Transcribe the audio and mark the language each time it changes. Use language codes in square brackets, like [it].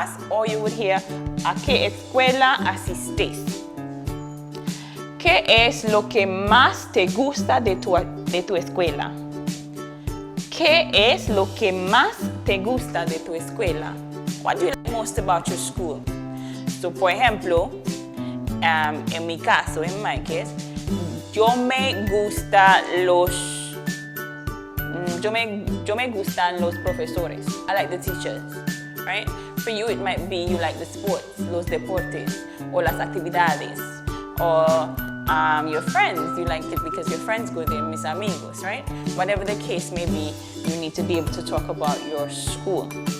[en] Or you would hear, [es] ¿a qué escuela asistes? ¿Qué es lo que más te gusta de tu escuela? ¿Qué es lo que más te gusta de tu escuela? [en] What do you like most about your school? [es] So, por ejemplo, en mi caso, [en] in my case, [es] yo me gustan los profesores. [en] I like the teachers, right? For you, it might be you like the sports, [es] los deportes, [en] or [es] las actividades, [en] or your friends, you like it because your friends go there, [es] mis amigos, [en] right? Whatever the case may be, you need to be able to talk about your school.